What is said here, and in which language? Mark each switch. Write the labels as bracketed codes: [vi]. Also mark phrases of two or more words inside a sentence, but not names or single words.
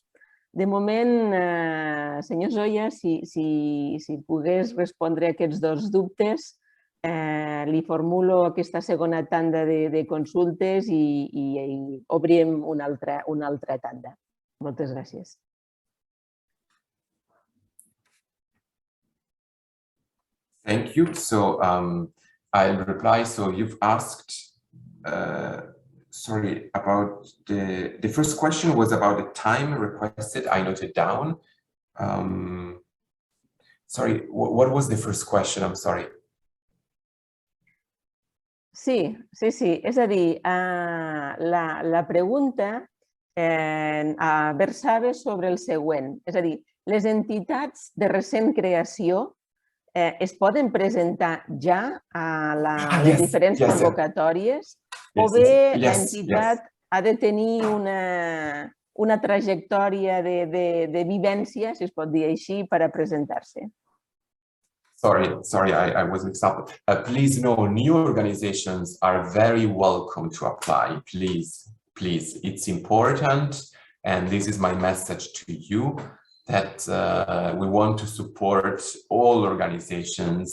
[ca] De moment, senyor Solla, si pogués respondre a aquests dos dubtes, li formulo aquesta segona tanda de consultes i obrim una altra tanda. Moltes gràcies. [en] Thank you. So I'll reply. So you've asked, sorry, about the first question was about the time requested. I noted down. Sorry, what was the first question? I'm sorry. [ca] Sí. És a dir, la pregunta versava sobre el següent. És a dir, les entitats de recent creació es poden presentar ja a les diferents convocatòries o bé l'entitat ha de tenir una trajectòria de vivència, si es pot dir així, per a presentar-se? [en] Sorry, I was mixed up. Please know, new organizations are very welcome to apply. Please, it's important, and this is my message to you, that we want to support all organizations.